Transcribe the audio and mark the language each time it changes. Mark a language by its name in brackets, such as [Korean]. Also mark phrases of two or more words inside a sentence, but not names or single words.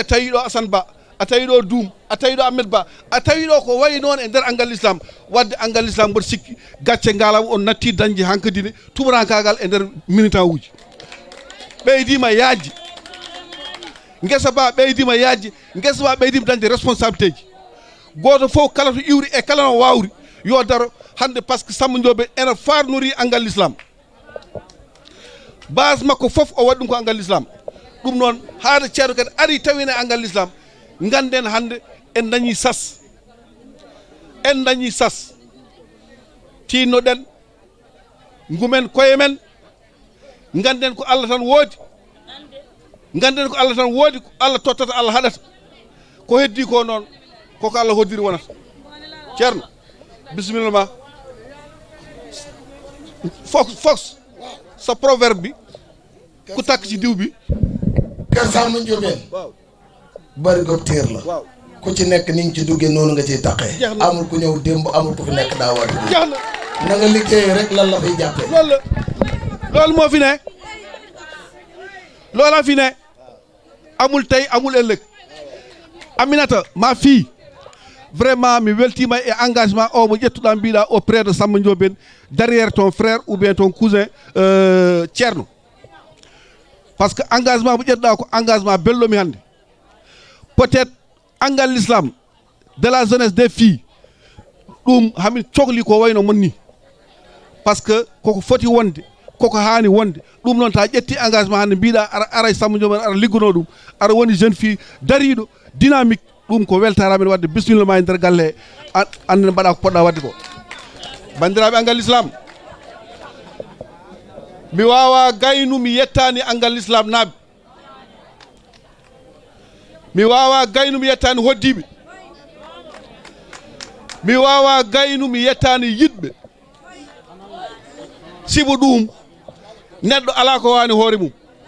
[Fula] tawi ɗo Assane Ba a tawi ɗo Doum a tawi ɗo Ahmed Ba a tawi ɗo ko wayi noon e nder Angal l'Islam wadde Angal l'Islam mboɗo sikki gacce ngalam on natti dañde hankkadine tumurankagal e nder militant uji ɓeydima yajji ngesa ba ɓeydima yajji ngesa ba ɓeydima dañde responsabilité ji goto fof kala to iwri e kala no wawri yo daro hande [French] par ce que [Fula] Samba Ndiobène ene farnori Angal l'Islam base makko fof o waɗi ɗum ko Angal l'Islam ɗum noon haade ceerno kadi ari tawine Angal l'Islam ganden hande en dañi sas tinnoɗen ngumen koye men ganden ko Allah tan woodi ganden ko Allah tan woodi ko Allah tottata Allah haɗata ko heddi ko noon koko Allah hoddiri wonata ceerno bisimilla ma [Wolof] fox sa proverbe bi ku takk ci diw bi kër Samba Ndiobène bari gob téer la ku ci nekk ni nga ci duggee noonu nga ciy taqee amul ku ñëw démb amul ku fi nekk daa war jeex na nga liggéey rek lan la fay jàppee loolu moo fi ne loola fi ne amul tey amul ëllëg Aminata [French] ma fille vraiment [Fula] mi weltima e engagement o mo ƴettuɗa mbiɗa [French] auprès de Samba Ndiobène derrière ton frère ou bien ton cousin Thierno par ce que [Fula] engagement mo ƴettuɗa ko engagement belɗomi hannde [French] peut-être [Fula] engal l'islam [French] de la jeunesse des filles [Fula] ɗum hamin cohli ko wayno mon ni [French] par ce que [Fula] koko foti wonde koko haani wonde ɗum noon ta ƴetti engagement hannde mbiɗa ara Samba Ndiobène ara liggono ɗum ara woni [French] jeune fille [Fula] dariɗo dynamique ɗum ko weltaramen wadde bisimilla ma e nder galle anden mbaɗa ko poɗɗa wadde ko bandiraɓe engal l'islam mi wawa gaynu mi yettani engal l'islam naaɓe mi wawa gaynu mi yettani hoddiɓe mi wawa gaynu mi yettani yiɗɓe sibo ɗum neɗɗo ala ko wani hoore mum